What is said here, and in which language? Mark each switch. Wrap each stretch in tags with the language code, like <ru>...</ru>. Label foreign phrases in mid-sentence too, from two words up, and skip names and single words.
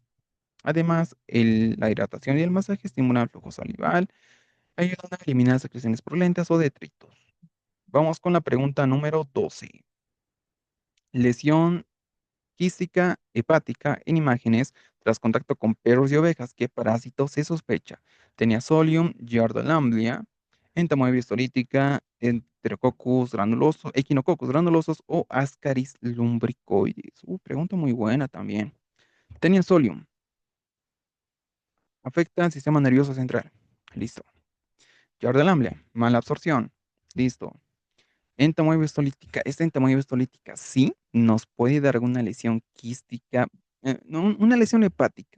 <es>Además, la hidratación y el masaje estimulan el flujo salival, ayudando a eliminar secreciones purulentas o detritos. Vamos con la pregunta número 12. Lesión quística hepática en imágenes tras contacto con perros y ovejas. ¿Qué parásito se sospecha? Teniasolium, Giardia entamoeba histolítica, Enterococcus granuloso, Echinococcus granulosos o Ascaris lumbricoides. Pregunta muy buena también. Teniasolium afecta al sistema nervioso central. Listo. Giardia mala absorción. Listo. Entamoeba histolítica. Esta entamoeba histolítica sí nos puede dar una lesión quística, no, una lesión hepática.</es>